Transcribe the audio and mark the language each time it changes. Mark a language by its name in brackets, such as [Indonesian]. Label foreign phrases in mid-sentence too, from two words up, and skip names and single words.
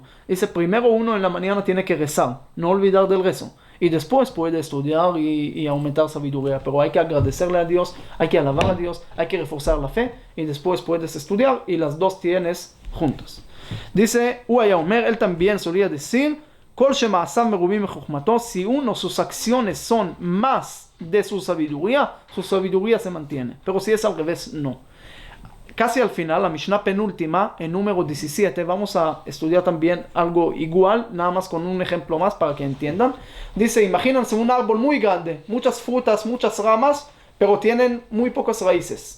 [Spanish] Dice, primero uno en la mañana tiene que rezar, no olvidar del rezo. Y después puede estudiar y aumentar sabiduría. Pero hay que agradecerle a Dios, hay que alabar a Dios, hay que reforzar la fe. Y después puedes estudiar y las dos tienes juntas. Dice, Omer, él también solía decir, [Hebrew] כל שמעשיו מרובין מחכמתו, [Spanish] si sus acciones son más de su sabiduría se mantiene. Pero si es al revés, no. Casi al final, la Mishnah penúltima, en número 17, vamos a estudiar también algo igual, nada más con un ejemplo más para que entiendan. Dice, imagínense un árbol muy grande, muchas frutas, muchas ramas, pero tienen muy pocas raíces.